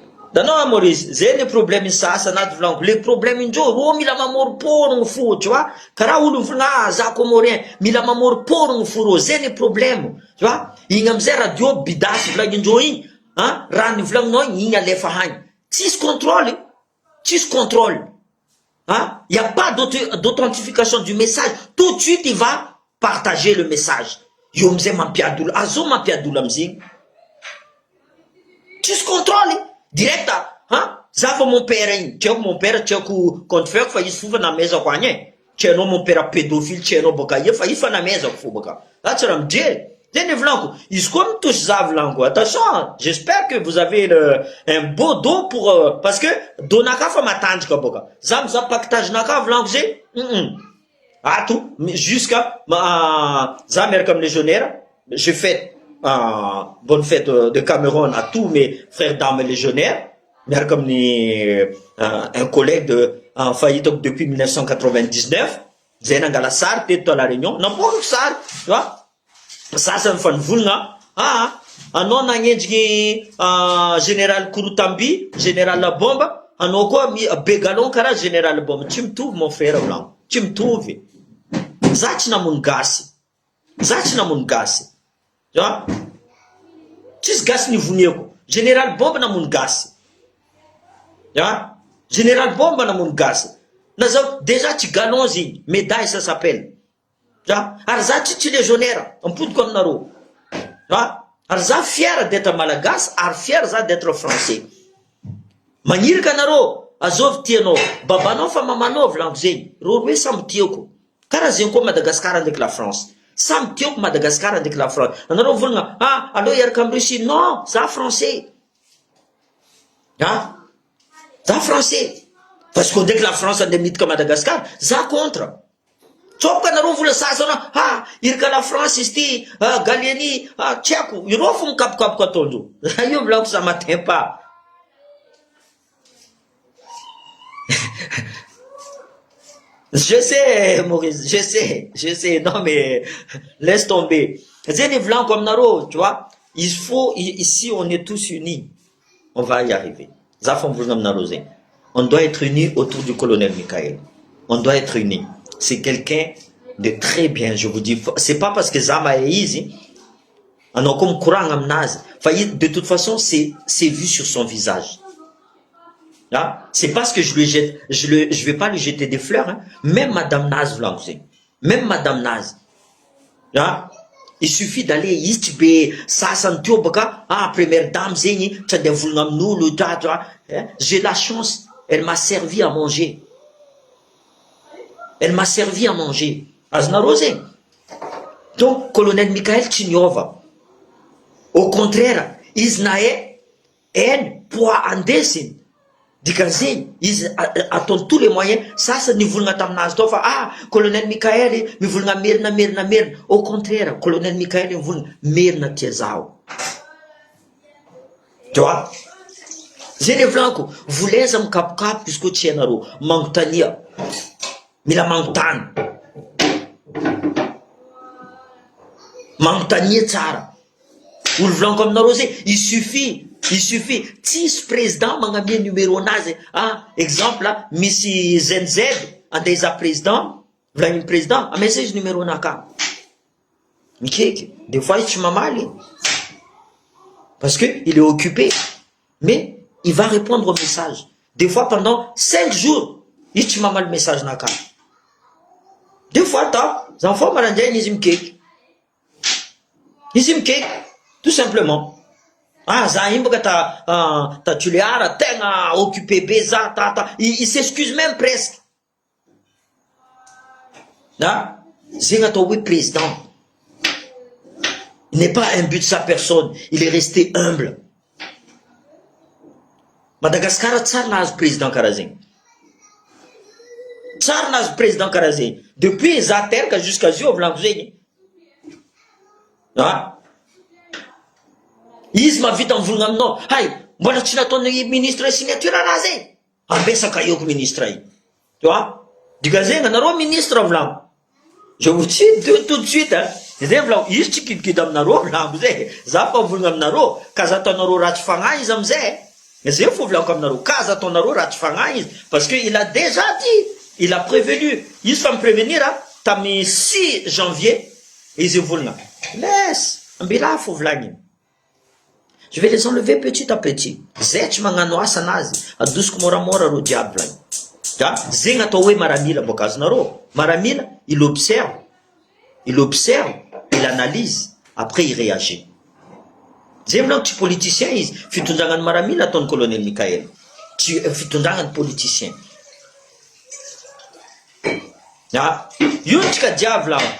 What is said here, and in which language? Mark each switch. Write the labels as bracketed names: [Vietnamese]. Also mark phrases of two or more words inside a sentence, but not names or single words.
[Malagasy] Hitanao a Maurice, zay [French] le problème [Malagasy] sasany ato volaniko. [French] Le problème [Malagasy] indreo, rô mila mamôropôrogno fo, [French] tu vois. [Malagasy] Karaha olo mivolagna, ah, za Comorien, mila mamôropôrogno fo rô, zay le problème, [French] tu vois. [Malagasy] Igny am'izay radio bidasy volagnin-dreo igny, hein, raha nivolagninao igny, igny alefa hagny. Tsisy contrôle, tsisy contrôle. Hein? [French] Y a pas d'auto-, d'authentification du message. Tout de suite, il va partager le message. [Malagasy] Io am'izay mampiady olo. Azo mampiady olo am'zay. Tsisy contrôle. Direct, hein? Za fa [French] mon père [Malagasy] igny. Tsy haiko [French] mon père, [Malagasy] tsy haiko [French] compte faire, [Malagasy] fa izy fo fa namezako agny e. Tsy hainao [French] mon père pédophile, [Malagasy] tsy hainao bôka io, fa izy fa namezako fo bôka. Za tsy raha mijery. Zay le volaniko. Izy koa mitosy za volaniko. [French] Attention, j'espère que vous avez le, un beau dos pour, euh, parce que [Malagasy] dos naka fa matanjaka bôka. Za mizaha paquetage naka volaniko zay. Mm-mm. Ato, mi-, jusqu'à, ma-, za miaraka amin'ny légionnaire, [French] je fête, euh, bonne fête de, de Cameroun à tous mes frères, dames légionnaires. [Malagasy] Miaraka amin'ny, [French] euh, un collègue de, [Malagasy] euh, fa hitako [French] depuis mille neuf cent quatre-vingt-dix-neuf. [Malagasy] Zay nangala sary teto à La Réunion. Namboariko sary, [French] tu vois. [Malagasy] Sasany fa nivolagna, ah, ah, anao nagnendriky, ah, général Kouroutambi, général Bomba, anao koa mi-, Begalon karaha général Bomba. Tsy mitovy [French] mon frère [Malagasy] volagno. Tsy mitovy. Za tsy namono gasy. Za tsy namono gasy. [French] Tu vois? [Malagasy] Tsisy gasy nivoniako. Général Bomba namono gasy. [French] Tu vois? [Malagasy] Général Bomba namono gasy. Na zao, déjà tsy galon zigny. [French] Médaille, ça s'appelle. Tu vois? [Malagasy] Ary za tsy, tsy légionnaire. Ampodiko aminareo. [French] Tu vois? [Malagasy] Ary za [French] fier d'être [Malagasy] malagasy, ary fier za [French] d'être français. [Malagasy] Magnirika anareo, azovy tianao. Babanao fa mamanao volaniko zegny. Rô roe samy tiako. Karaha zegny koa Madagasikara ndraiky la France. Samy tiako Madagasikara ndraiky la France. Anareo volagna, ah, aleo hiaraka amin'ny Russie. [French] Non, za français. Ah, za français. Parce que [Malagasy] ndraiky la France andeha miditra Madagasikara, za contre. Tsopoka anareo vola sasana, ah, iraka la France izy ty, ah, Gallieni, ah, tsy haiko. Ireo fo mikapokapoka ataondreo. Io volaniko [French] ça m'atteint pas. Je sais, Maurice, je sais, je sais. Non, mais laisse tomber. [Malagasy] Zay ny volaniko aminareo, [French] tu vois. Il faut, i-, ici, on est tous unis. On va y arriver. [Malagasy] Za fa mivolagna aminareo zay. [French] On doit être unis autour du colonel Michael. On doit être unis. C'est quelqu'un de très bien, je vous dis. C'est pas parce que [Malagasy] za mahay izy, anao koa mikoragna aminazy. Fa i-, [French] de toute façon, c'est, c'est vu sur son visage. Hein? C'est parce que je lui jette, je le, je vais pas lui jeter des fleurs, hein. [Malagasy] Même Madame Naz volaniko zegny. [French] Même Madame Naz. Hein? Il suffit d'aller [Malagasy] izy tsy be sasany teo baka, ah, [French] première dame [Malagasy] zegny, tsy andeha volagna amin'olo, ta, ta, hein? [French] J'ai la chance, elle m'a servi à manger. Elle m'a servi à manger. [Malagasy] Azonareo zegny. Donc, colonel Michael tsy niova. [French] Au contraire, [Malagasy] izy nahay haine po andesiny. Dikan'izay, izy a-, a-, ataony [French] tous les moyens. [Malagasy] Sasany nivolagna taminazy tao fa, ah, colonel Michael mivolagna merina, merina, merina. [French] Au contraire, [Malagasy] colonel Michael mivolagna merina tia zaho. [French] Tu vois? [Malagasy] Zay le volaniko, voleza mikapokapoka izy koa tsy hainareo. Mangotania. Mila mangotany. Mangotania tsara. Olo volaniko aminareo zay, [French] il suffit, il suffit. [Malagasy] Tsisy président magnamia numéro anazy. Ah, exemple, ah, misy Z N Z, andeha hizaha président, volagnin'ny président, amesa izy numéro anaka. Mikeky, [French] des fois [Malagasy] izy tsy mamaly. [French] Parce que il est occupé. Mais il va répondre au message. Des fois, pendant cinq jours, [Malagasy] izy tsy mamaly message naka. [French] Des fois, ta, [Malagasy] za mifoha maraindraigny izy mikeky. Izy mikeky, [French] tout simplement. [Malagasy] Ah, za iny baka ta, ah, ta Juliara, tegna occupé be za, ta, ta. [French] Il, il s'excuse même presque. [Malagasy] Na? Zegny atao hoe président. [French] Il n'est pas un but de sa personne. Il est resté humble. [Malagasy] Madagasikara tsary nahazo président karaha zegny. Tsary nahazo président karaha zegny. Depuis za teraka jusqu'à zio volako zegny. Ah. Izy mahavita mivolagna aminao. Hay, mbola tsy nataon'ny ministre signature raha zegny. Ambesaka eko ministre iny. [French] Tu vois? [Malagasy] Dika zegny anareo ministre volagno. [French] Je vous dis de, tout de suite, hein. [Malagasy] Zay volagno, izy tsy kidikidy aminareo volagno zay. Za fa volagna aminareo, ka za ataonareo ratsy fagnahy izy amizay. Zay fo volagno aminareo, ka za ataonareo ratsy fagnahy izy. [French] Parce que il a déjà dit, il a prévenu. [Malagasy] Izy fa mi-prévenir, hein, tamin'ny [French] six janvier, [Malagasy] izy volagna. Laisse, ambila fo volagny iny. [French] Je vais les enlever petit à petit. [Malagasy] Zay tsy magnano asa anazy, adosiko moramora rô diable volagny. Ah, zegny atao hoe maramila boka azonareo. Maramila, [French] il observe. Il observe, il analyse, après il réagit. [Malagasy] Zay volagno tsy politicien izy. Fitondrangan'ny maramila ataon'ny colonel Michael. Tsy, eh, fitondrangan'ny politicien. Ah, io tsika diavy la.